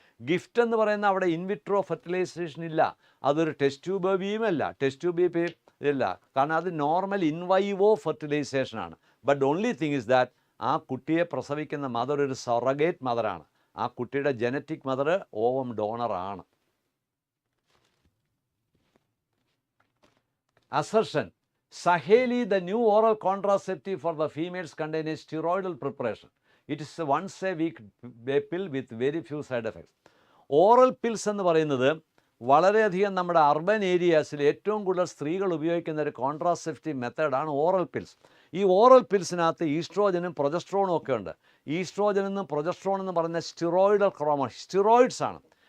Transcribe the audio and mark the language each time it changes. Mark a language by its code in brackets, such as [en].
[ml] Gift എന്ന് പറയുന്ന അവിടെ ഇൻവിട്രോ ഫെർട്ടിലൈസേഷൻ ഇല്ല, അതൊരു test tube ബേബിയുമല്ല, test tube baby ഇല്ല, കാരണം അത് normal ഇൻവൈവോ ഫെർട്ടിലൈസേഷനാണ്. [en] but only thing is that [ml] ആ കുട്ടിയെ പ്രസവിക്കുന്ന മദർ ഒരു സൊറഗേറ്റ് മദറാണ്. ആ കുട്ടിയുടെ genetic mother ovum ഡോണറാണ്. [en] Assertion: Saheli, the new oral contraceptive for the females, contains a steroidal preparation. It is a once a week pill with very few side effects. [ml] Oral pills എന്ന് പറയുന്നത് വളരെയധികം നമ്മുടെ urban ഏരിയാസിൽ ഏറ്റവും കൂടുതൽ സ്ത്രീകൾ ഉപയോഗിക്കുന്ന ഒരു contraceptive മെത്തേഡാണ് ഓറൽ പിൽസ്. ഈ ഓറൽ പിൽസിനകത്ത് ഈസ്ട്രോജനും പ്രൊജസ്ട്രോണും ഒക്കെ ഉണ്ട്. ഈസ്ട്രോജൻ എന്നും പ്രൊജസ്ട്രോൺ എന്ന് പറയുന്ന സ്റ്റിറോയിഡൽ ഹോർമോൺ, സ്റ്റിറോയിഡ്സ് ആണ്.